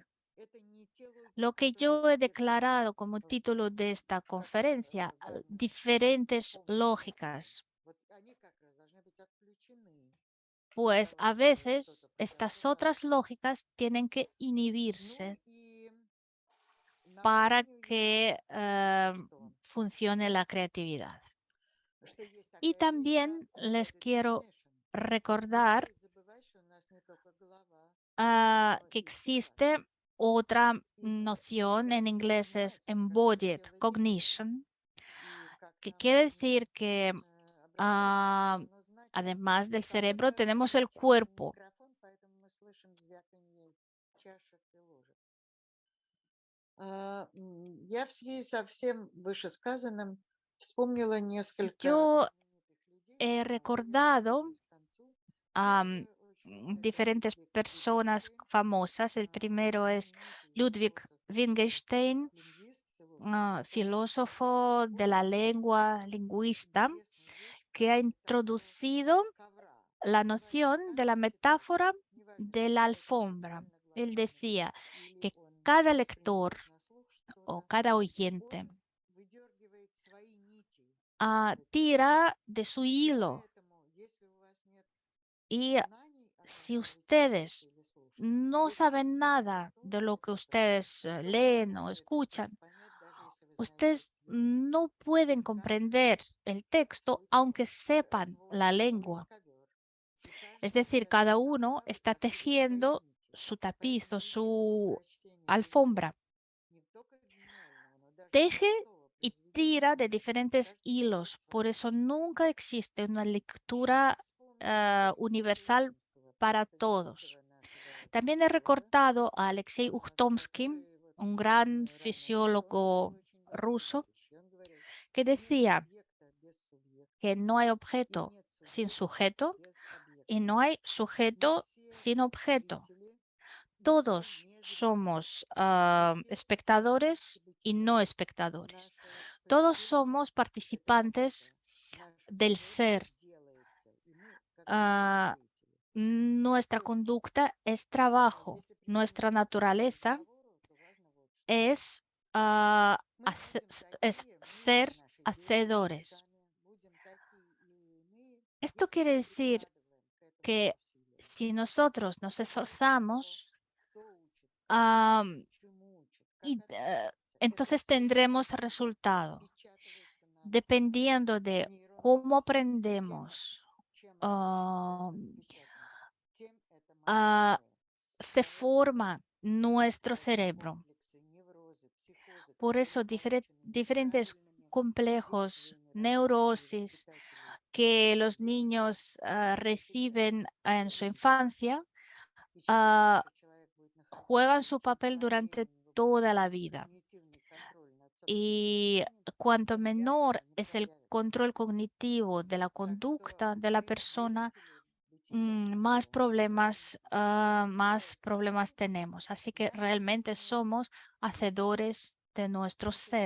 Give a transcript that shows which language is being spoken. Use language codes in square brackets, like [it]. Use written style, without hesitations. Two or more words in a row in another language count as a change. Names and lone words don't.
[es] Lo que yo he declarado como título de esta conferencia, diferentes lógicas, pues a veces estas otras lógicas tienen que inhibirse para que funcione la creatividad. Y también les quiero recordar que existe otra noción, en inglés es [en] embodied cognition, [es] que quiere decir que ah, además del cerebro tenemos el cuerpo. [ru] Я в связи со всем вышесказанным вспомнила несколько [es] Yo [ru] знаменитых людей, [es] he [ru] но уже [es] recordado [ru] подходить к концу. [es] a [ru] Первый очень [es] diferentes [ru] знаменитый — это [es] personas [ru] Wittgenstein, [es] famosas. El primero es [ru] знаменитый [es] Ludwig [ru] философ и [es] Wittgenstein, [ru] лингвист, философ языка. [es] filósofo de [ru] Он [es] la [ru] выделил [es] lengua, lingüista, [ru] интересную вещь, [es] que ha [ru] касательно [es] introducido [ru] ковра. [es] la [ru] Он говорил, [es] noción de la [ru] каждый читатель, [es] metáfora [ru] неважно, [es] de la [ru] читает он [es] alfombra. [ru] буквально [es] Él [ru] глазами [es] decía [ru] или [es] que [ru] он [es] cada lector [ru] воспринимает на слух [es] o [ru] что-то, [es] cada oyente [ru] он выдергивает свои нити из этого текста. [es] tira de su [ru] И [es] hilo. [ru] поэтому, если у вас нет [es] Y [ru] знаний о том, [es] si [ru] что вы читаете [es] ustedes [ru] или слушаете, [es] no [ru] вы [es] saben [ru] абсолютно [es] nada de lo que [ru] точно [es] ustedes [ru] не [es] leen o [ru] сможете этот текст [es] escuchan, [ru] понять, даже если вы знаете [es] ustedes [ru] этот язык. [es] no pueden [ru] Каждый [es] comprender el texto [ru] рисует [es] aunque sepan [ru] свой [es] la [ru] собственный [es] lengua. [ru] ковер. И [es] Es [ru] каждый из [es] decir, [ru] этого [es] cada uno [ru] ковра [es] está [ru] вытягивает свои [es] tejiendo [ru] нити. [es] su tapiz o [ru] Поэтому очень много [es] su [ru] прочтения [es] alfombra. [ru] не только гениального, но даже [es] Teje [ru] простого [es] y [ru] произведения [es] tira de diferentes [ru] рождается [es] hilos. Por [ru] своим [es] eso [ru] языком. [es] nunca existe una [ru] Еще [es] lectura [ru] вспомнила [es] universal [ru] Достоевского, [es] para [ru] просто [es] todos. [ru] великого нашего [es] También he [ru] филолога, [es] recortado a Alexei Ukhtomsky, [ru] который вот [es] un [ru] в [es] gran [ru] самое раннее время, он говорил [es] fisiólogo [ru] очень важную [es] ruso, [ru] вещь. И он говорил, [es] que [ru] нет [es] decía [ru] объекта без субъекта [es] que no hay [ru] и [es] objeto [ru] нет [es] sin [ru] субъекта [es] sujeto [ru] без [es] y [ru] объекта. [es] no hay [ru] Мы [es] sujeto [ru] все [es] sin objeto. [ru] зрители, мы все [es] Todos [ru] не зрители. [es] somos [ru] Мы все участники [es] espectadores y [ru] бытия. [es] no espectadores. [ru] Наше [es] Todos [ru] поведение — [es] somos [ru] это работа. [es] participantes [ru] Наше [es] del [ru] поведение [es] ser. [ru] делается, и мы как бы его Ah, зрители. [es] nuestra [ru] То есть, [es] conducta es trabajo. [ru] если [es] Nuestra [ru] применить это к [es] naturaleza [ru] разговору, то важно вот что. [es] es, [ru] Мы будем [es] es [ru] такие, мы, [es] ser [ru] наши дети, мы [es] hacedores. [ru] сами будем такие и иные, [es] Esto [ru] если [es] quiere [ru] мы [es] decir [ru] прикладываем к этому [es] que [ru] усилия. [es] si nosotros nos [ru] Это зависит от того, [es] esforzamos, [ru] кто учит, кого учит, am, чему учит, как [es] y, [ru] это учится. Это [es] entonces [ru] все [es] tendremos [ru] потом [es] resultado. [ru] впечатывается нам [es] Dependiendo de cómo [ru] нейронно. Тем, [es] aprendemos, [ru] чем раньше это am, отпечатано, тем это ah, мощнее. [es] se [ru] Поэтому [es] forma nuestro [ru] всякие [es] cerebro. [ru] комплексы, неврозы, психозы, [es] Por [ru] которые [es] eso [ru] помечены [es] diferentes [ru] неправильными [es] complejos, [ru] действиями родителей, [es] neurosis [ru] воспитателей, [es] que los [ru] дети [es] niños [ru] всегда [es] reciben en su [ru] будут. [es] infancia, [ru] И чем ah, дольше человек будет [es] juegan [ru] находиться в [es] su [ru] личном [es] papel durante [ru] управлении, [es] toda [ru] в [es] la vida. [ru] когнитивный контроль [es] Y cuanto menor es el control cognitivo de la conducta de la persona, más problemas tenemos. Así que realmente somos hacedores de nuestro ser.